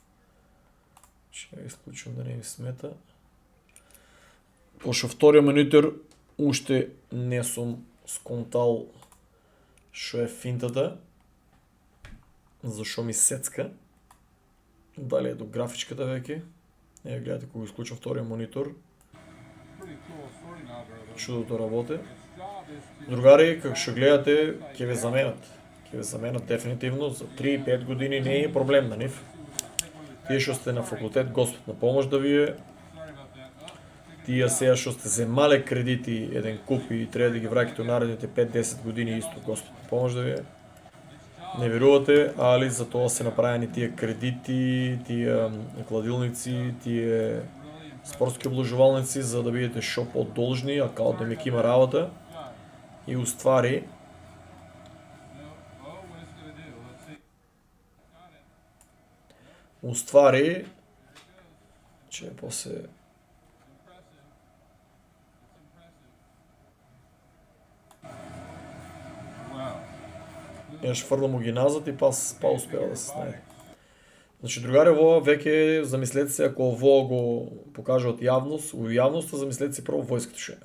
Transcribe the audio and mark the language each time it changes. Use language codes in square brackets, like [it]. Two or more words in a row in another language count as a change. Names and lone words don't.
[mk] Ќе исклучам да не ми смета. Пошто вториот монитор уште не сум сконтал што е финтата, зашо ми сецка, дали е до графичката веќе. Еве гледате кога исклучам вториот монитор, [en] Pretty cool sorting algorithm. [mk] чудото работи. [en] Its job is to [mk] Другари, како што гледате, ќе ве заменат. Ќе ве заменат дефинитивно за 3-5 години, не е проблем на нив. Тие што сте на факултет, Господ на помош да ви е. [en] sorry about that. Oh, [mk] Тие сега што сте земале кредити еден куп и треба да ги враќате наредните 5-10 години исто, Господ на помош да ви е. Не верувате, али за тоа се направени тие кредити, тие кладилници, тие спортски обложувалници за да бидете шо подолжни, а као демек има работа. И уствари, [en] no. Oh, what is it gonna do? Let's see. Got it. [mk] уствари, че после [en] Impressive. It's impressive. Wow. [mk] јаш фрлам му ги назад и па успеа да се снајде. Значи, другари, ова веќе замислете се, ако ово го покажат јавност, у јавноста замислете се прво војската што е.